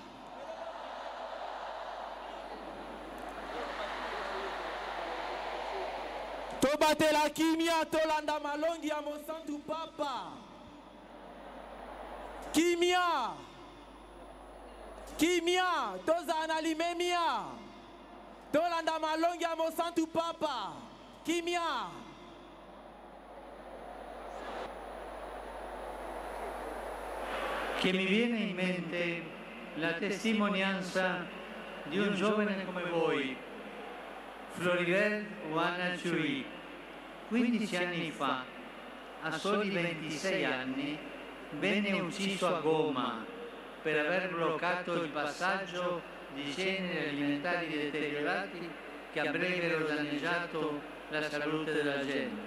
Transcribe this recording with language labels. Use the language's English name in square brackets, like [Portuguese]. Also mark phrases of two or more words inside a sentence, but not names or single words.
[Lingala] Tobatela kimia tolanda malongi ya Mosantu Papa. Kimia. Kimia toza analimemia. Tolanda malongi ya Mosantu Papa. Kimia. [Italian] Che mi viene in mente la testimonianza di un giovane come voi, Floribert Wanachui, 15 anni fa, a soli 26 anni, venne ucciso a Goma per aver bloccato il passaggio di generi alimentari deteriorati che avrebbero danneggiato la salute della gente.